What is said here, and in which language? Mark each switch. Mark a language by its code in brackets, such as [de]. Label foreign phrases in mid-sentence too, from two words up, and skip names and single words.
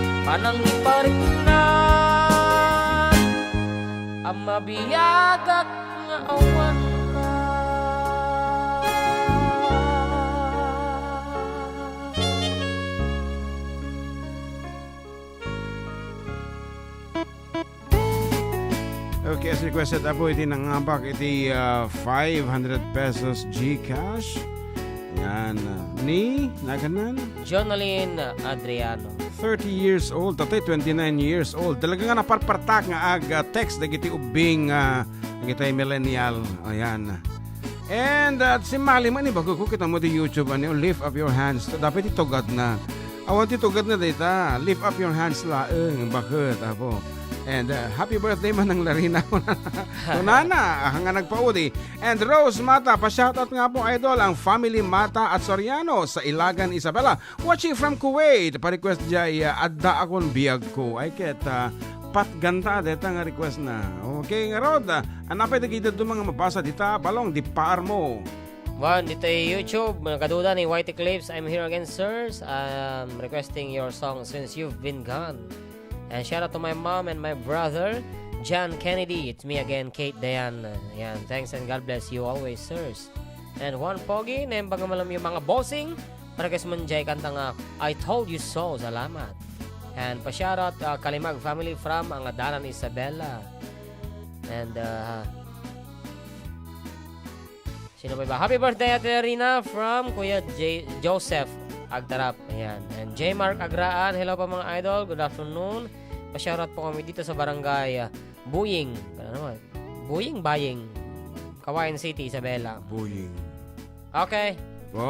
[ilo] Anang iparingnan ang mabiyagak nga awan ka. Okay, [en] as requested [ilo] po, iti nangambak iti 500 pesos Gcash. [tl] Yan. Ni, naganan? Jonaline Adriano. [en] 30 years old, tatay 29 years old. [ilo] Talaga nga naparpartak nga text dagiti ubing dagiti millennial. Ayan. [tl] And si Mali man iba ko kita mo di YouTube ano, [en] lift up your hands. [ilo] Dapat itugad na. Awan titugad na dita. [en] Lift up your hands laeng bakit apo. And happy birthday [ilo] man ng Larina. Nana, nga nagpaudi. [tl] And Rose Mata, pa-shoutout nga po idol ang family Mata at Soriano sa Ilagan, Isabela. [en] Watching from Kuwait. [ilo] Pa-request jay adda akong biyag ko. Ay ket patganta deta nga request na. Okay nga Rod. Anapay dagidad do mga mabasa dita balong di paar mo. [tl] One, dito YouTube, kaduda ni Whitey Clips. [en] I'm here again, sirs. Requesting your song Since You've Been Gone. And shout out to my mom and my brother, John Kennedy. It's me again, Kate Dayan. Yan, thanks and God bless you always, sirs. [tl] And Juan Pogi, nembang malam yung mga bossing. [ilo] Para kasi manjay kanta nga, [en] I Told You So. Salamat. And pa-shout out Kalimag family from ang Adalan Isabela. [tl] And sino ba iba? [en] Happy birthday Ate Rina from Kuya Joseph Agtarap. Ayan. And J. Mark Agraan. Hello pa mga idol. Good afternoon. [tl] Pa-shoutout po kami dito sa barangay Buying. Baying. Kawayan City, Isabela. Buying. [en] Okay. Wow.